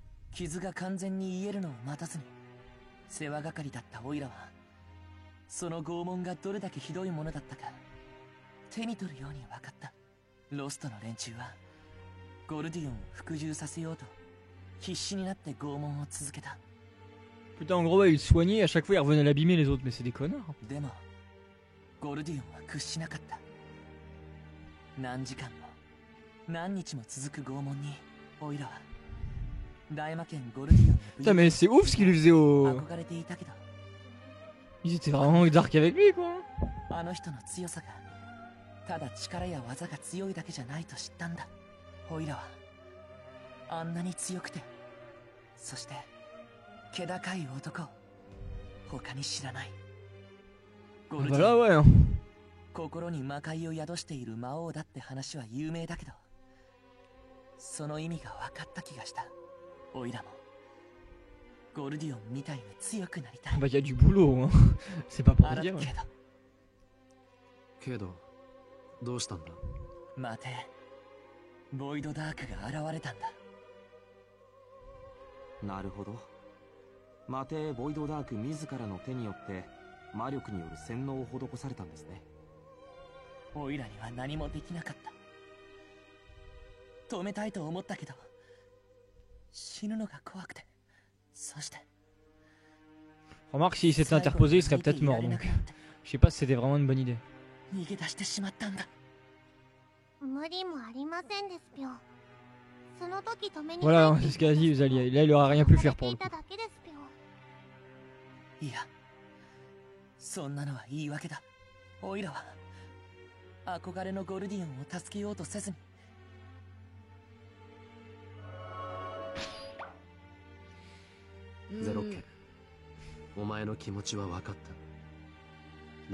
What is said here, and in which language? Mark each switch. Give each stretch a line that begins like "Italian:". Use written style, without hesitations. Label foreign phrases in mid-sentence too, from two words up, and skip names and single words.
Japanese: 傷が完全に癒えるのを待たずに世話係だったオイラはその拷問がどれだけひどいものだったか手に取るように分かった。ロストの連中はゴルディオンを服従させようと必死になって拷問を続けた。
French: Putain, en gros, ouais, il soignait et à chaque fois il revenait l'abîmer les autres, mais c'est des connards.
Japanese: でもゴルディオンは屈しなかった。何時間も何日も続く拷問にオイラは大魔剣ゴルディオンの
French: Putain, mais c'est ouf ce qu'il lui faisait au.
Japanese: 憧れていたけど
French: Ils étaient vraiment dark avec lui, quoi.
Japanese: あの人の強さがただ力や技が強いだけじゃないと知ったんだ。オイラはあんなに強くてそして気高い男を他に知らない。ゴルディオン
French: Voilà, ouais.
Japanese: 心に魔界を宿している魔王だって話は有名だけどその意味が分かった気がした。オイラもゴルディオンみたいに強くなりたい。
French: Bah, y a du boulot, hein. C'est pas pour
Japanese: ある
French: dire.
Japanese: けれどけどどうしたんだ。待て、ボイドダークが現れたんだ。なるほど。マテー・ボイドダーク自らの手によって魔力による洗脳を施されたんですね。オイラには何もできなかった。止めたいと思ったけど死ぬのが怖くて、そして
French: Remarque, s'il s'était interposé, il serait peut-être mort, donc. Je sais pas si c'était vraiment une bonne idée.
Japanese: 逃げ出してしまったんだ。無理もありませんですぴょ。その時止めに
French: Voilà, c'est ce qu'a dit Zalia. Là, il aura rien pu faire pour le coup.
Japanese: いや、そんなのは言い訳だ。オイラは憧れのゴルディオンを助けようとせずにゼロッケ、お前の気持ちは分かった。